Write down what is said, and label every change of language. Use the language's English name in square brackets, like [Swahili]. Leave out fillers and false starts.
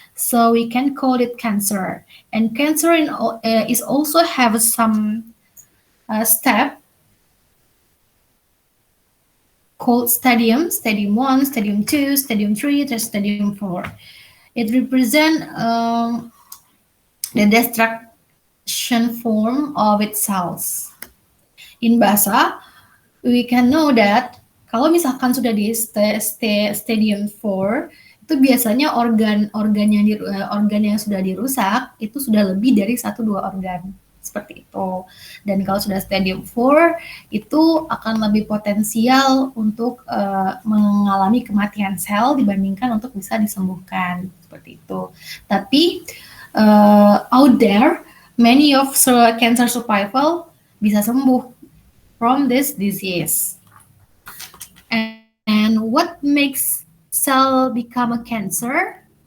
[English] So we can call it cancer. And cancer is also have some step called stadium 1, stadium 2, stadium 3, and stadium 4. It represents the destruction form of its cells. In bahasa, we can know that [Indonesian] kalau misalkan sudah di stadium 4, itu biasanya organ yang sudah dirusak itu sudah lebih dari 1-2 organ. Seperti itu. Dan kalau sudah stadium 4, itu akan lebih potensial untuk mengalami kematian sel dibandingkan untuk bisa disembuhkan. Seperti itu. Tapi [English] out there, many of cancer survival [Indonesian] bisa sembuh [English] from this disease. And what makes cell become a cancer?